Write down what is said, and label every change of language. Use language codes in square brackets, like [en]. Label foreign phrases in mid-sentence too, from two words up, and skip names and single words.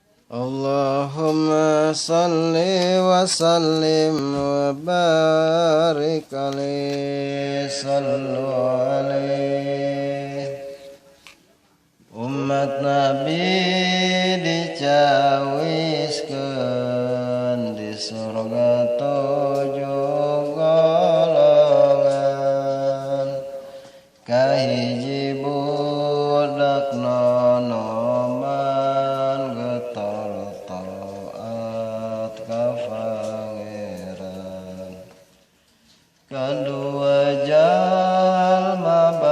[ar] اللهم صل وسلم وبارك عليه صلوا عليه. [su] Umat Nabi dicawiskeun di surga 7 golongan, kahiji budak nonoman getol taat ka Pangeran, kadua jalma